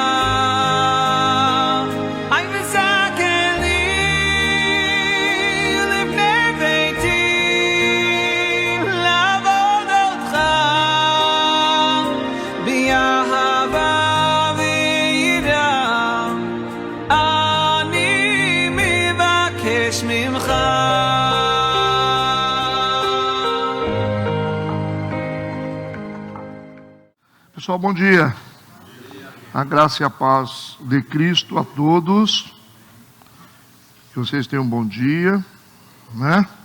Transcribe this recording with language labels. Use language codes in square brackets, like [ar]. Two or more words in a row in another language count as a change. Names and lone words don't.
[he] היי וזכני לבני ביתי לעבוד אותך באהבה ויראה, אני מבקש ממך. [pt] Pessoal, bom dia. A graça e a paz de Cristo a todos. Que vocês tenham um bom dia, né?